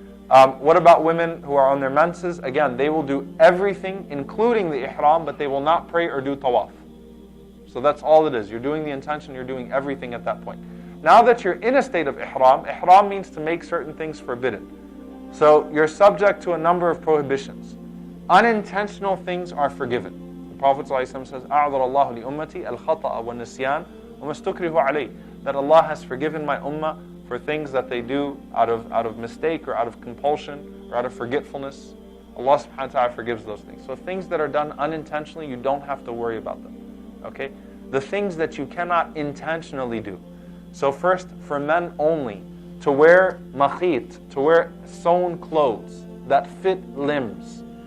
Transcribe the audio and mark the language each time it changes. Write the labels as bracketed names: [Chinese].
[English] What about women who are on their menses? Again, they will do everything, including the ihram, but they will not pray or do tawaf. So that's all it is. You're doing the intention, you're doing everything at that point. Now that you're in a state of ihram means to make certain things forbidden. So you're subject to a number of prohibitions. Unintentional things are forgiven. The Prophet ﷺ says, [Arabic] أَعْذَرَ اللَّهُ لِأُمَّتِي الْخَطَأَ وَالنِّسْيَانَ وَمَا اسْتُكْرِهُ عَلَيْهِ. [English] That Allah has forgiven my ummah for things that they do out of mistake or out of compulsion or out of forgetfulness. Allah subhanahu wa ta'ala forgives those things. So things that are done unintentionally, you don't have to worry about them. Okay? The things that you cannot intentionally do. So first, for men only, to wear makhit, to wear sewn clothes that fit limbs.